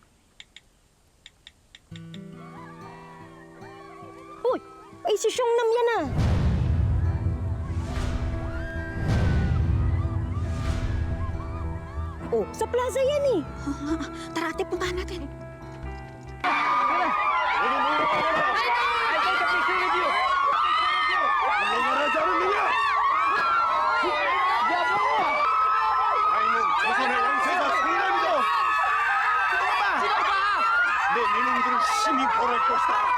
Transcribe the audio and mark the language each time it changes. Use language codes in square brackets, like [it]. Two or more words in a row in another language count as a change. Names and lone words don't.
[tl] Uy! Ay, si Songnam yan ah! Oh, sa plaza yan eh! Tara, ate, puntahan natin. [ko] 물러나라지 않느냐? 아이는 조선의 왕세자 성남이다. 내 이놈들을 심히 벌할 것이다.